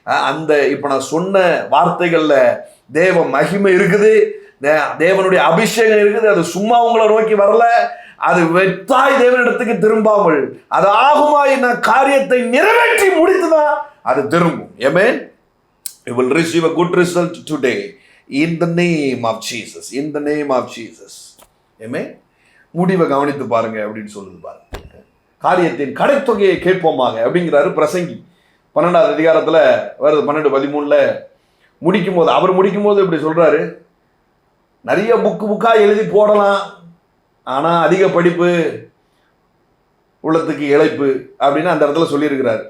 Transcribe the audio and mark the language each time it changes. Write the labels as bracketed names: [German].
[Tamil] அந்த இப்போ நான் சொன்ன வார்த்தைகளில் தேவ மகிமை இருக்குது, தேவனுடைய அபிஷேகம் இருக்குது. அது சும்மா உங்களை நோக்கி வரல, அது வெத்தாய் தேவனிடத்துக்கு திரும்பாமல் அது ஆகுமாய் நான் காரியத்தை நிறைவேற்றி முடித்துதான் அது திரும்பும். [English] Amen. You will receive a good result today in the name of Jesus. In the name of Jesus. Amen. [Tamil] முடிவை கவனித்து பாருங்க அப்படின்னு சொல்லுது பாருங்க. காரியத்தின் கடைத்தொகையை கேட்போமாக அப்படிங்கிறாரு பிரசங்கி 12வது அதிகாரத்தில் வருது. 12-13 அவர் முடிக்கும் போது இப்படி சொல்றாரு, நிறைய புக்காக எழுதி போடலாம், ஆனால் அதிக படிப்பு உள்ளத்துக்கு இழைப்பு அப்படின்னு அந்த இடத்துல சொல்லியிருக்கிறார்.